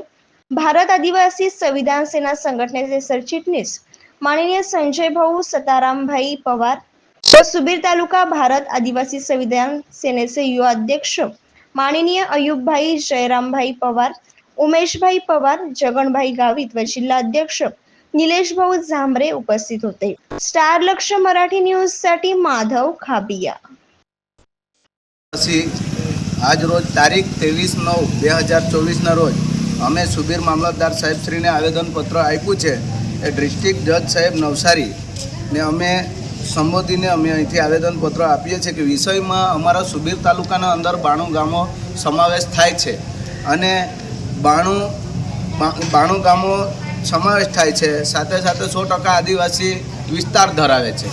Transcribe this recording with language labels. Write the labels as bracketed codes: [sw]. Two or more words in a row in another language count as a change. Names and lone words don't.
[mr] भारत आदिवासी संविधान सेना संघटनेचे सरचिटणीस माननीय संजय भाऊ सतारामभाई पवार व सुबीर तालुका भारत आदिवासी संविधान सेनेचे युवा अध्यक्ष माननीय अयुबभाई जयरामभाई पवार, उमेशभाई पवार, जगनभाई गावित व जिल्हा अध्यक्ष निलेश भाऊ झांबरे उपस्थित होते। स्टार लक्ष मराठी न्यूज साठी माधव खाबिया। [gu] આજ રોજ તારીખ 23/9/2024 ના રોજ અમે સુબીર મામલતદાર સાહેબ શ્રીને આવેદનપત્ર આપ્યું છે। એ [en] district judge [gu] સાહેબ નવસારી ને અમે સંબોધીને અમે અહીંથી આવેદનપત્ર આપીએ છીએ કે વિષયમાં અમારા સુબીર તાલુકાના અંદર 92 ગામો સમાવેશ થાય છે અને 92 ગામો સમાવેશ થાય છે, સાથે સાથે 100% આદિવાસી વિસ્તાર ધરાવે છે।